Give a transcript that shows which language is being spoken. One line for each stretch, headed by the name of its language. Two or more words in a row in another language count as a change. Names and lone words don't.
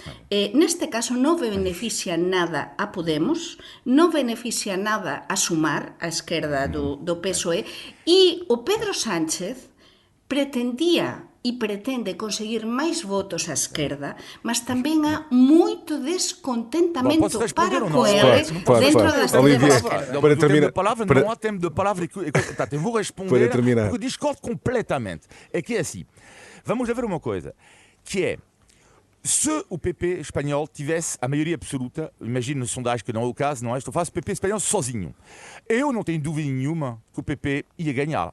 Galician: Neste caso non beneficia nada a Podemos, non beneficia nada a Sumar, a esquerda do PSOE, e o Pedro Sánchez pretendía e pretende conseguir máis votos á esquerda, mas tamén há moito descontentamento para coele dentro das
Portuguese: Olivier, para terminar, não há tempo de palavra. Eu vou responder porque discordo completamente. É que é assim, vamos ver uma coisa, que é, se o PP espanhol tivesse a maioria absoluta, imagino na sondagem que não é o caso, não é? Estou a falar o PP espanhol sozinho. Eu não tenho dúvida nenhuma que o PP ia ganhar.